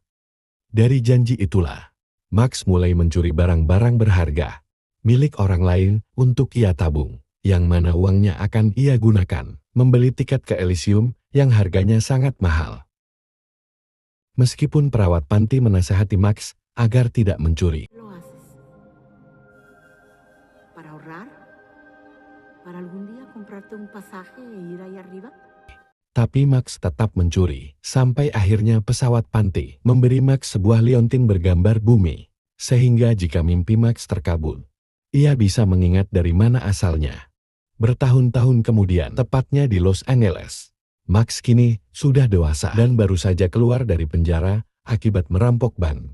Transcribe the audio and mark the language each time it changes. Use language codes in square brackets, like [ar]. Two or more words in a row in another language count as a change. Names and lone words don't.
[id] Dari janji itulah, Max mulai mencuri barang-barang berharga milik orang lain untuk ia tabung, yang mana uangnya akan ia gunakan membeli tiket ke Elysium yang harganya sangat mahal. Meskipun perawat panti menasihati Max agar tidak mencuri, [es] ¿Para ahorrar? ¿Para algún día comprarte un pasaje e ir ahí arriba? [id] tapi Max tetap mencuri, sampai akhirnya pesawat panti memberi Max sebuah liontin bergambar bumi, sehingga jika mimpi Max terkabul, ia bisa mengingat dari mana asalnya. Bertahun-tahun kemudian, tepatnya di Los Angeles, Max kini sudah dewasa dan baru saja keluar dari penjara akibat merampok bank.